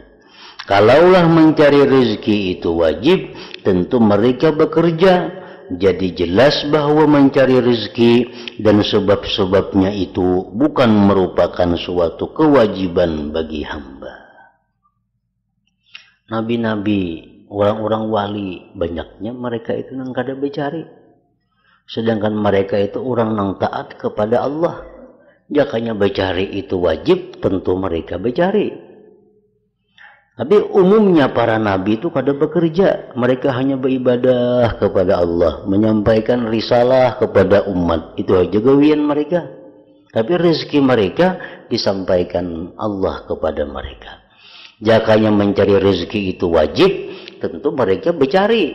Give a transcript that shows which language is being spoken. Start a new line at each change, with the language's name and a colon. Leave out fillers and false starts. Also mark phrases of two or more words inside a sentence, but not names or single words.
Indonesian: Kalaulah mencari rezeki itu wajib, tentu mereka bekerja. Jadi jelas bahwa mencari rezeki dan sebab-sebabnya itu bukan merupakan suatu kewajiban bagi hamba. Nabi-nabi, orang-orang wali,
Banjar: banyaknya mereka itu nang kada becari.
Indonesian: Sedangkan mereka itu orang nang taat kepada Allah.
Banjar: Jakanya becari itu wajib, tentu mereka becari. Tapi umumnya para nabi itu kada bekerja.
Indonesian: Mereka hanya beribadah kepada Allah. Menyampaikan risalah kepada umat.
Banjar: Itu aja gawian mereka.
Indonesian: Tapi rezeki mereka disampaikan Allah kepada mereka.
Banjar: Jakanya mencari rezeki itu wajib, tentu mereka becari.